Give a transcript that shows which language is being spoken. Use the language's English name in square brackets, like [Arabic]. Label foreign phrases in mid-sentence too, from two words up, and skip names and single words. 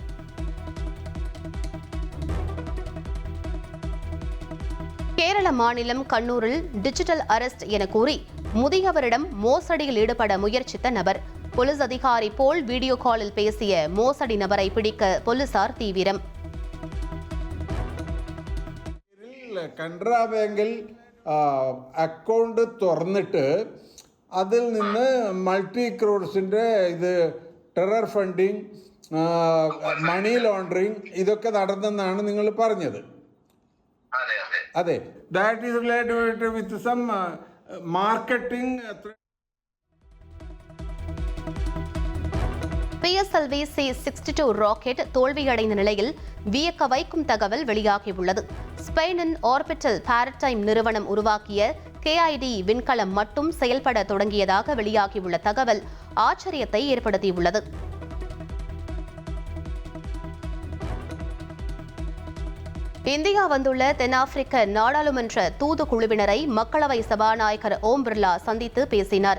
[Tamil] கேரள மாநிலம் கண்ணூரில் [English] digital arrest [Tamil] என கூறி முதியவரிடம் மோசடியில் ஈடுபட முயற்சித்த நபர். போலீஸ் அதிகாரி போல் வீடியோ காலில் பேசிய மோசடி நபரை பிடிக்க போலீசார் தீவிரம். [Malayalam] കനറ ബാങ്കിൽ അക്കൗണ്ട് തുറന്നിട്ട് അതിൽ നിന്ന് മൾട്ടി ക്രോഡ്സിൻ്റെ ഇത് [English] terror funding, money laundering [Malayalam] ഇതൊക്കെ നടന്നെന്നാണ് നിങ്ങൾ പറഞ്ഞത്. [English] അതെ, that is related with some marketing. [Tamil] PSLV C-62 ராக்கெட் தோல்வியடைந்த நிலையில் வியக்க வைக்கும் தகவல் வெளியாகியுள்ளது. ஸ்பெயினின் ஆர்பிட்டல் பாரடைம் நிறுவனம் உருவாக்கிய KID விண்கலம் மட்டும் செயல்பட தொடங்கியதாக வெளியாகியுள்ள தகவல் ஆச்சரியத்தை ஏற்படுத்தியுள்ளது. இந்தியா வந்துள்ள தென்னாப்பிரிக்க நாடாளுமன்ற தூதுக்குழுவினரை மக்களவை சபாநாயகர் ஓம் பிர்லா சந்தித்து பேசினார்.